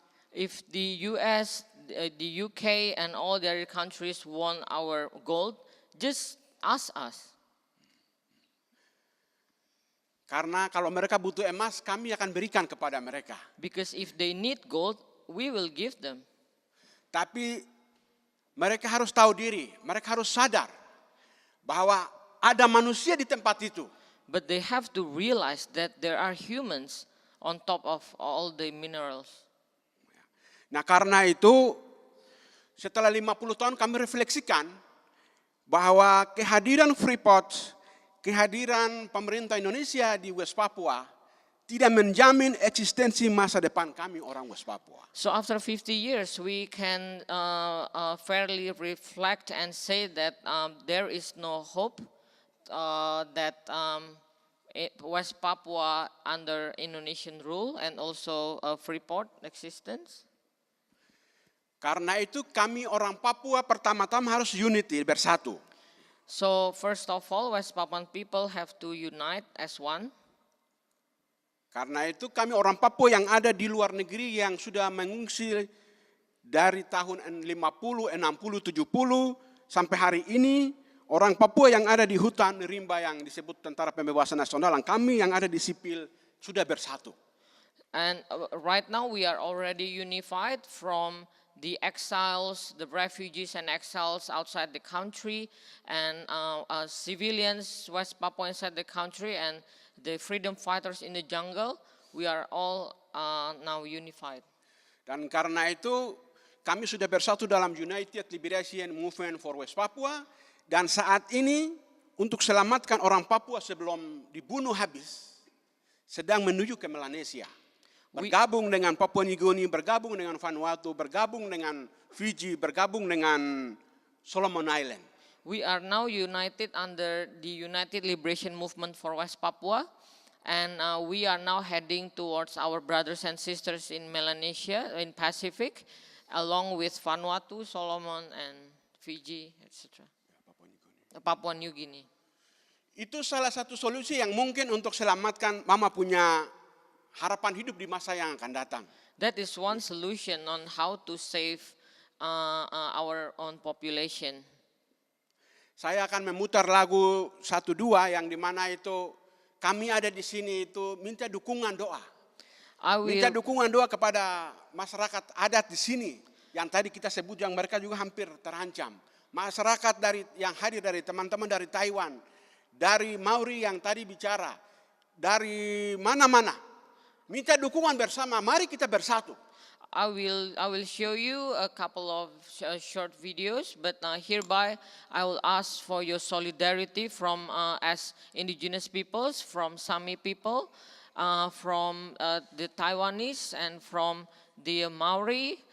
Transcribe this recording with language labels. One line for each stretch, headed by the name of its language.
English: If the US, the UK and all the other countries want our gold, just ask us.
Indonesian: Karena kalau mereka butuh emas, kami akan berikan kepada mereka.
English: Because if they need gold, we will give them.
Indonesian: Tapi mereka harus tahu diri, mereka harus sadar bahwa ada manusia di tempat itu.
English: But they have to realize that there are humans on top of all the minerals.
Indonesian: Nah, karena itu setelah 50 tahun kami refleksikan bahwa kehadiran Freeport, kehadiran pemerintah Indonesia di West Papua tidak menjamin eksistensi masa depan kami orang West Papua.
English: So after 50 years, we can fairly reflect and say that there is no hope that West Papua under Indonesian rule and also Freeport existence.
Indonesian: Karena itu kami orang Papua pertama-tama harus unity, bersatu.
English: So first of all, West Papuan people have to unite as one.
Indonesian: Karena itu kami orang Papua yang ada di luar negeri yang sudah mengungsi dari tahun 50, 60, 70 sampai hari ini, orang Papua yang ada di hutan rimba yang disebut Tentara Pembebasan Nasional, yang kami yang ada di sipil sudah bersatu.
English: And right now we are already unified from the exiles, the refugees and exiles outside the country, and civilians, West Papua inside the country, and the freedom fighters in the jungle. We are all now unified.
Indonesian: Dan karena itu kami sudah bersatu dalam United Liberation Movement for West Papua, dan saat ini untuk selamatkan orang Papua sebelum dibunuh habis, sedang menuju ke Melanesia. Bergabung dengan Papua New Guinea, bergabung dengan Vanuatu, bergabung dengan Fiji, bergabung dengan Solomon Island.
English: We are now united under the United Liberation Movement for West Papua, and we are now heading towards our brothers and sisters in Melanesia, in Pacific, along with Vanuatu, Solomon, and Fiji, etc. Papua New Guinea.
Indonesian: Itu salah satu solusi yang mungkin untuk selamatkan Mama punya harapan hidup di masa yang akan datang.
English: That is one solution on how to save our own population.
Indonesian: Saya akan memutar lagu 1-2 yang dimana itu kami ada di sini itu minta dukungan doa. Minta dukungan doa kepada masyarakat adat di sini yang tadi kita sebut yang mereka juga hampir terancam. Masyarakat yang hadir dari teman-teman dari Taiwan, dari Maori yang tadi bicara, dari mana-mana. Minta dukungan bersama, mari kita bersatu.
English: I will show you a couple of short videos, but hereby I will ask for your solidarity from as Indigenous peoples, from Sami people, from the Taiwanese, and from the Maori.